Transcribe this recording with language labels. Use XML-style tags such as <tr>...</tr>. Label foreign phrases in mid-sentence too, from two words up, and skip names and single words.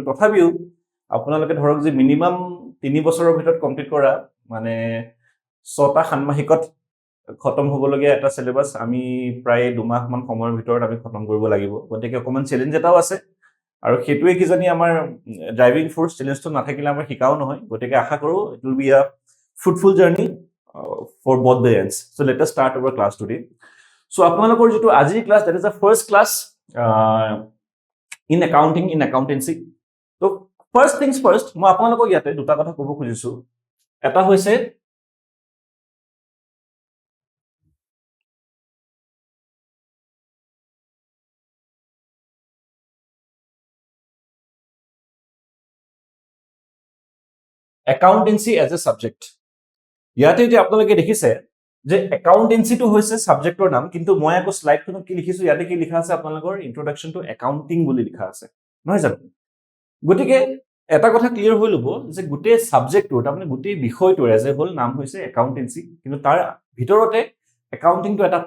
<as>তথাপিও আপোনালোকে ধৰক যে মিনিমাম 3 বছৰৰ ভিতৰত কমপ্লিট কৰা মানে 6টা ষান্মাহিকত খতম হ'বলগীয়া এটা সিলেবাস আমি প্ৰায় 2 মাহ মান সময়ৰ ভিতৰত আমি খতম কৰিব লাগিব গতিকে অকমান চ্যালেঞ্জ এটাও আছে আৰু হেতুৱে কি জানি আমাৰ ড্ৰাইভিং ফোৰ্স চ্যালেঞ্জটো নাথাকিলে আমাৰ শিকাও নহয় গতিকে আশা কৰো</as> <en>it will be a fruitful journey for both the ends so let us start our class today</en> <as>so আপোনালোকৰ যেটো আজিৰ ক্লাস</as> <en>that is the first class in accounting in accountancy so first things first</en> <as>মই আপোনালোকক ইয়াতে দুটা কথা ক'ব খুজিছো এটা হৈছে</as> <en>accountancy as a subject</en> <as>ইয়াতে যে আপোনালোকে দেখিছে যে accountancy টো হৈছে সাবজেক্টৰ নাম কিন্তু মই আকৌ স্লাইডখনত কি লিখিছো ইয়াতে কি লিখা আছে আপোনালোকৰ</as> <en>introduction to accounting</en> <as>বুলি লিখা আছে নহয় জানো গতিকে এটা কথা ক্লিয়াৰ হৈ লব যে গুটে সাবজেক্টটো তাৰমানে গুটে বিষয়টো</as> <en>as a whole</en> <as>নাম হৈছে accountancy কিন্তু তাৰ ভিতৰতে accounting টো এটা</as>